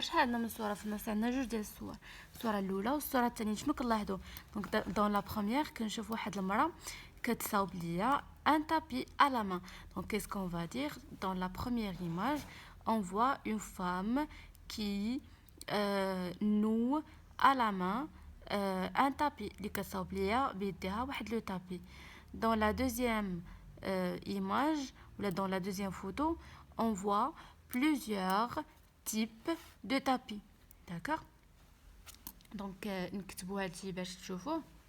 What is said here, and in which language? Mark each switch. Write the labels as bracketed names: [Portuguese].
[Arabic] شحال عندنا من صوره في النص؟ عندنا جوج ديال الصور، الصوره الاولى والصوره الثانيه. شنو كنلاحظوا؟ دونك دون لا بروميير كنشوف واحد المراه كتصاوب ليا [French] un tapis à la main. Donc qu'est-ce qu'on va dire? Dans la première image on voit une femme qui noue à la main un tapis [Arabic] اللي كتصاوب ليا بيديها واحد لو [French] tapis. Dans la deuxième image ou dans la deuxième photo on voit plusieurs types de tapis. D'accord? [Arabic] Donc نكتبوا هادشي باش تشوفوه.